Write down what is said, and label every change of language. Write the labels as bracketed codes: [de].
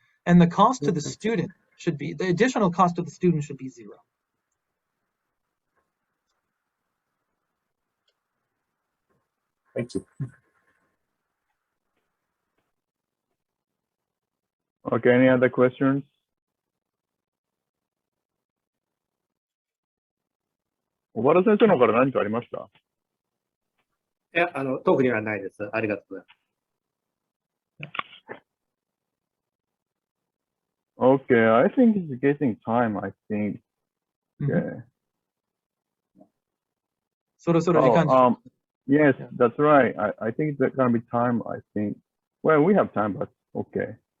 [en] And the cost to the student should be, the additional cost to the student should be zero. Thank you. Okay, any other questions? [ja] 小原先生の方から何かありました？いや、特にはないです。ありがとうございます。 [en] Okay, I think it's getting time, I think. Yeah. [ja] そろそろ時間です。 [en] Yes, that's right. I think it's gonna be time, I think. Well, we have time, but okay.